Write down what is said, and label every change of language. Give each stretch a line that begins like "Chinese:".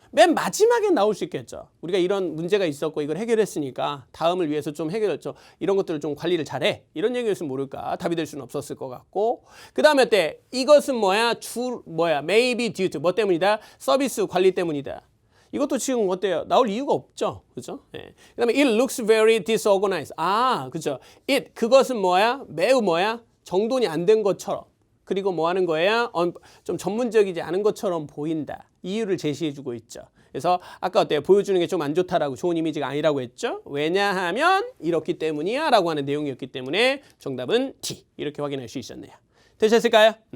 Korean: 맨 마지막에 나올 수 있겠죠. 우리가 이런 문제가 있었고 이걸 해결했으니까 다음을 위해서 좀 해결했죠. 이런 것들을 좀 관리를 잘해. 이런 얘기였으면 모를까. 답이 될 수는 없었을 것 같고. 그 다음에 이것은
English: maybe due to
Korean: 뭐 때문이다? 서비스 관리 때문이다. 이것도 지금 어때요? 나올 이유가 없죠. 그죠? 예. 그 다음에
English: it looks very disorganized.
Korean: 그죠? 그것은 매우 정돈이 안 된 것처럼. 그리고 뭐 하는 거예요? 좀 전문적이지 않은 것처럼 보인다. 이유를 제시해주고 있죠. 그래서 아까 어때요? 보여주는 게 좀 안 좋다라고 좋은 이미지가 아니라고 했죠. 왜냐하면 이렇기 때문이야 라고 하는 내용이었기 때문에 정답은 D. 이렇게 확인할 수 있었네요. 되셨을까요?